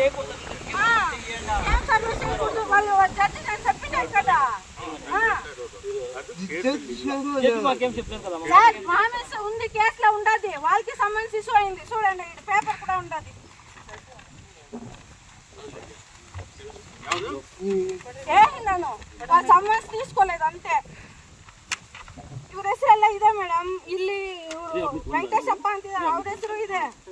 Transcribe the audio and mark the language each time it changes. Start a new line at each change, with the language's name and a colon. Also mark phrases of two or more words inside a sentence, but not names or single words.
Telugu: ఏం సర్వీస్ చేయకూడదు. వాళ్ళు జడ్జి నేను చెప్పినాను కదా సార్. ప్రామిస్ ఉంది, కేసులో ఉండదు. వాళ్ళకి
English: summons issue
Telugu: అయింది. చూడండి పేపర్ కూడా ఉండదు. వేసినాను, సమన్స్ తీసుకోలేదు ಅಂತೆ.
Kannada: ಇವ್ರ ಹೆಸರೆಲ್ಲ ಇದೆ ಮೇಡಮ್. ಇಲ್ಲಿ ವೆಂಕಟೇಶಪ್ಪ ಅಂತಿದ್ದಾರೆ, ಅವ್ರ ಹೆಸರು ಇದೆ.